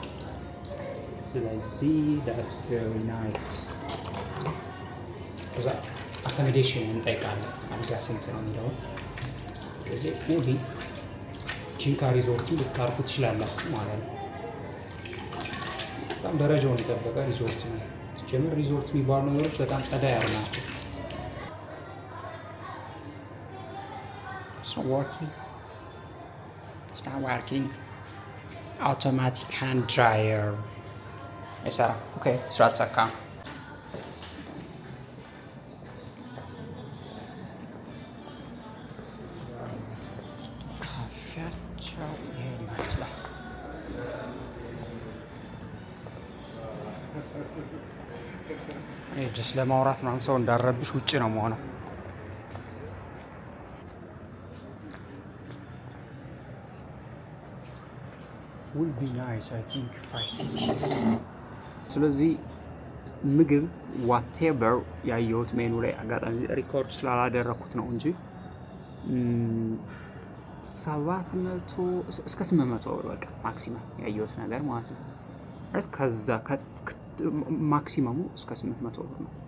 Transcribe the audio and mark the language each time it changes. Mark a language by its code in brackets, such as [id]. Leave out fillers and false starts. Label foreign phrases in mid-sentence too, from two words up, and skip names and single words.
[am] ስለዚህ [en] that's very nice። [am] ከዛ አኮሞዴሽን እንጠይቃለን። አልጋ ስንት ነው የሚለውን ስለዚህ ሜቢ ጂንካ ሪዞርትን ልታርፉ ትችላላችሁ ማለት ነው። በጣም ደረጃውን የጠበቀ ሪዞርት ነው። ጀምር ሪዞርት የሚባሉ ነገሮች በጣም ጸዳ ያሉ ናቸው። [en] It's not working. Automatic hand dryer [am] አይሰራም። ኦኬ ስራ አልተሳካም። ካፌያቸው ይሄን ይመስላል። ጅስ ለማውራት ምናምን ሰው እንዳረብሽ ውጭ ነው መሆነው። [en] will be nice I think [am] ስለዚህ ምግብ ዋቴቨር ያየሁት ሜኑ ላይ አጋጣሚ ሪኮርድ ስላላደረኩት ነው እንጂ 700 እስከ 800 ብር በቃ ማክሲመም ያየሁት ነገር ማለት ነው። ማለት ከዛ ማክሲመሙ እስከ 800 ብር ነው።